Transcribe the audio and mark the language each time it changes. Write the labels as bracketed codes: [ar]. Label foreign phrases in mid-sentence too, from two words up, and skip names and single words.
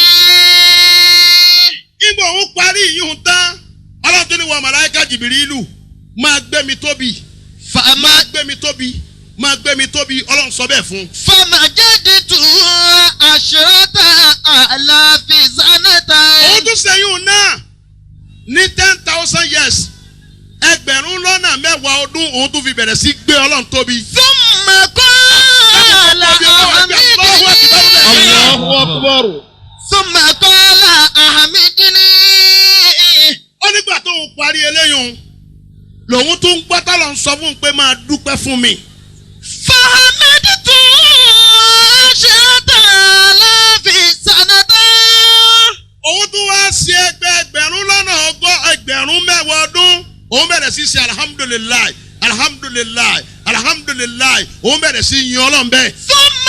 [yo] nígbà òun parí ìyún tán ọlọ́run tó ní wọ màláíkà Jìbìrìlù máa gbé mi tóbi máa gbé mi tóbi máa gbé mi tóbi ọlọ́run sọ bẹ́ẹ̀ fún. [ar] فمجدت عشرة آلاف سنة. [yo] òun tún ṣẹ́yún náà ní 10,000 years ẹgbẹ̀rún lọ́nà mẹ́wàá ọdún òun tún fi bẹ̀rẹ̀ sí gbé ọlọ́run tóbi. [ar] ثم قال الله أكبر. ثم قال احمدني. [yo] ó nígbà tó ń parí eléyìí lòun tún gbọ́ tọ́lọ̀ ń sọ fún un pé máa dúpẹ́ fún mi. [ar] فحمدت عشرة آلاف سنة. [yo] òun tún wá ṣe ẹgbẹ̀rún lọ́nà ẹgbẹ̀rún mẹ́wàá ọdún òun bẹ̀rẹ̀ sí ṣe alihamudulilayi alihamudulilayi alihamudulilayi òun bẹ̀rẹ̀ sí yin Ọlọ́run bẹ́ẹ̀.